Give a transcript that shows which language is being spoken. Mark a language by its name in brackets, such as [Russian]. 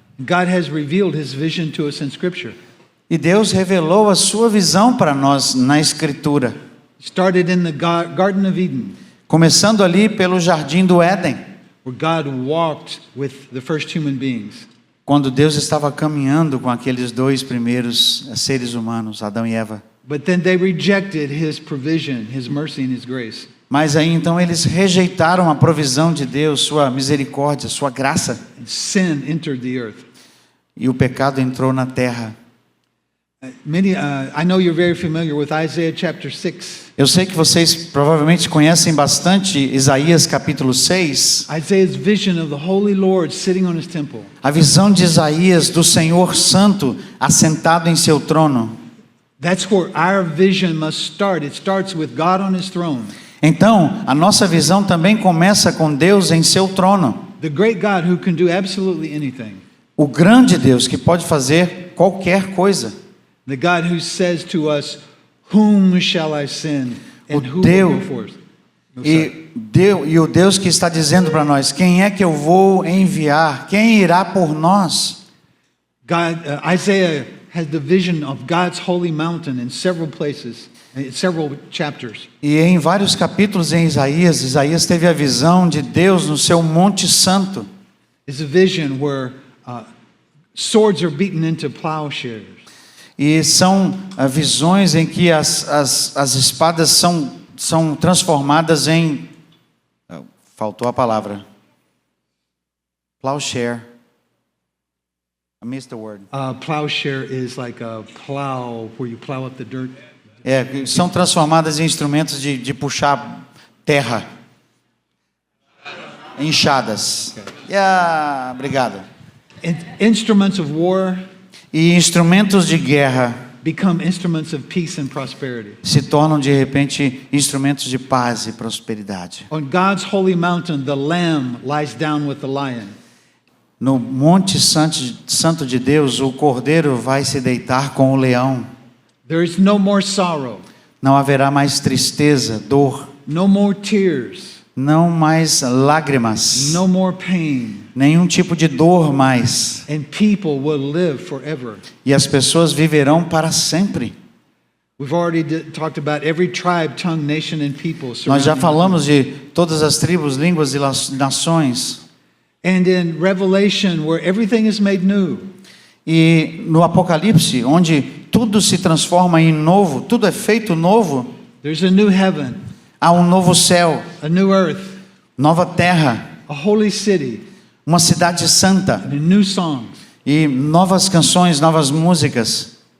[English] God has revealed His vision to us in Scripture. [Portuguese] E Deus revelou a sua visão para nós na Escritura. [English] Started in the Garden of Eden, [Portuguese] Começando ali pelo Jardim do Éden, [English] where God walked with the first human beings. [Portuguese] quando Deus estava caminhando com aqueles dois primeiros seres humanos, Adão e Eva. [English] But then they rejected His provision, His mercy and His grace. [Portuguese] Mas aí então eles rejeitaram a provisão de Deus, sua misericórdia, sua graça, [English] And sin entered the earth. [Portuguese] e o pecado entrou na terra. [English] I know you're very familiar with Isaiah chapter 6. [Portuguese] Eu sei que vocês provavelmente conhecem bastante Isaías capítulo 6, [English] Isaiah's vision of the Holy Lord sitting on His temple. [Portuguese] a visão de Isaías do Senhor Santo assentado em seu trono. [English] That's where our vision must start. It starts with God on His throne. [Portuguese] Então, a nossa visão também começa com Deus em seu trono. [English] The great God who can do absolutely anything. [Portuguese] O grande Deus que pode fazer qualquer coisa. [English] The God who says to us, "Whom shall I send? And who will [Portuguese] Deus- [English] go forth?" No, sorry. [Portuguese] E o Deus que está dizendo para nós, quem é que eu vou enviar? Quem irá por nós? [English] Isaiah has the vision of God's holy mountain in several places, in several chapters. [Portuguese] E em vários capítulos em Isaías teve a visão de Deus no seu Monte Santo. [English] It's a vision where swords are beaten into plowshares. [Portuguese] E são visões em que as espadas são transformadas em... Faltou a palavra. [English] Plowshare. I missed the word. Plowshare is like a plow where you plow up the dirt. [Portuguese] São transformadas em instrumentos de puxar terra. Enxadas. Obrigado. [English] Instruments of war [Portuguese] E instrumentos de guerra [English] become instruments of peace and prosperity. [Portuguese] se tornam de repente instrumentos de paz e prosperidade. [English] On God's holy mountain, the lamb lies down with the lion. [Portuguese] No Monte Santo de Deus, o cordeiro vai se deitar com o leão. [English] There is no more sorrow, [Portuguese] Não haverá mais tristeza, dor, [English] no more tears, [Portuguese] não mais lágrimas, [English] no more pain, [Portuguese] nenhum tipo de dor mais. [English] and people will live forever. [Portuguese] E as pessoas viverão para sempre. [English] We've already talked about every tribe, tongue, nation, and people. [Portuguese] Nós já [English] surrounding [Portuguese] falamos de todas as tribos, línguas e nações. [English] And in Revelation, where everything is made new, [Portuguese] E no Apocalipse, onde tudo se transforma em novo, tudo é feito novo, [English] there's a new heaven, [Portuguese] há um novo céu, [English] a new earth, [Portuguese] nova terra, [English] a holy city, [Portuguese] uma cidade santa [English] and new songs. [Portuguese] e novas canções, novas músicas.